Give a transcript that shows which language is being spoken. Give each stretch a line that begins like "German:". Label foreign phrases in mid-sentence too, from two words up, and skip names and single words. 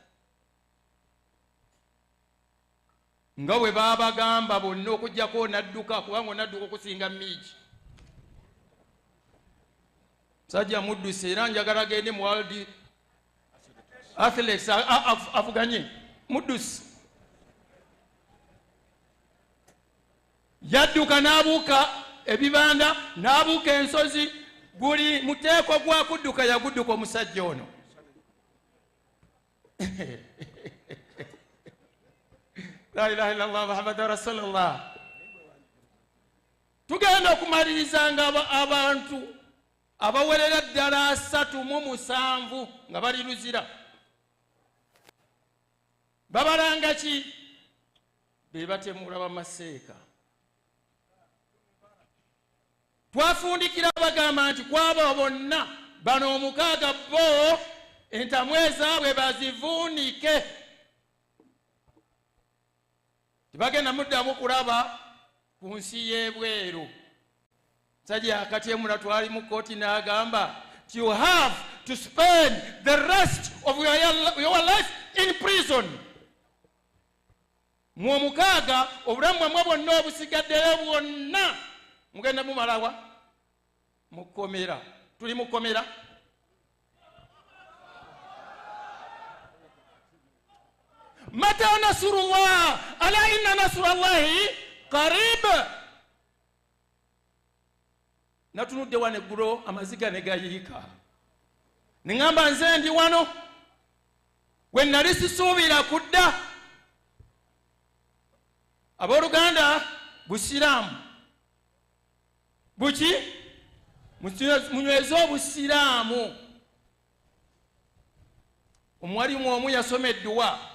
Ganda: nga bwe babagamba bonna okujjako nadduka kubanga onadduka okusinga miigi musajja muddusi era njagala agende mu world athletics avuganye muddusi yadduka n'abuuka ebibanda n'abuuka ensozi guli muteeko gwa kudduka yagudduka omusajja ono
Arabic: لا إله إلا الله محمد رسول الله
Ganda: tugenda okumalirizanga abantu abawerera ddala 3 nga bali luzira babalanga ki be batemula bamaseeka twafundikira bagamba nti kwaba bonna bano 6 bo entamu ezaabwe bazivuunike tibagenda muddamu kulaba ku nsi y'ebweru sajja akatyemula twali mu kooti n'agamba
English: you have to spend the rest of your life in prison
Ganda: mu 6 obulamu bwamwe bwonna obusigaddeyo bwonna mugenda mumalawa mukomera tuli mukomera
Arabic: متى نصر الله ألا إن نصر الله قريب
Ganda: natunudde wano eggulo amaziga ne gayiika ne ŋŋamba nze ndi wano we nali sisuubira kudda abooluganda busiraamu buki munyweze obusiraamu omuwalimu omu yasoma edduwa